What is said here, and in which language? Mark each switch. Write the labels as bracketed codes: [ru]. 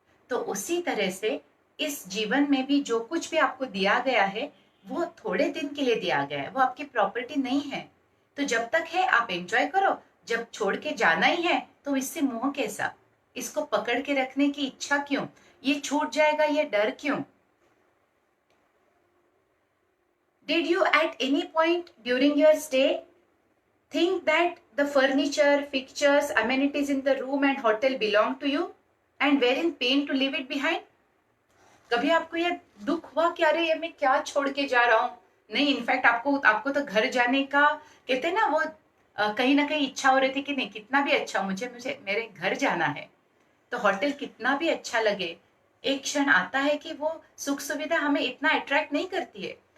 [hi] तो उसी तरह से इस जीवन में भी जो कुछ भी आपको दिया गया है वो थोड़े दिन के लिए दिया गया है, वो आपकी प्रॉपर्टी नहीं है। तो जब तक है आप एंजॉय करो, जब छोड़ के जाना ही है तो इससे मोह कैसा, इसको पकड़ के रखने की इच्छा क्यों, ये छूट जाएगा ये डर क्यों? [en] Did you at any point during your stay think that the furniture, fixtures, amenities in the room and hotel belong to you and were in pain to leave it behind? [hi] कभी आपको ये दुख हुआ कि अरे ये मैं क्या छोड़ के जा रहा हूँ? नहीं, इनफैक्ट आपको तो घर जाने का कहते हैं ना, वो कहीं ना कहीं इच्छा हो रही थी कि नहीं, कितना भी अच्छा मुझे मेरे घर जाना है। तो होटल कितना भी अच्छा लगे, एक क्षण आता है कि वो सुख सुविधा हमें इतना अट्रैक्ट नहीं करती है।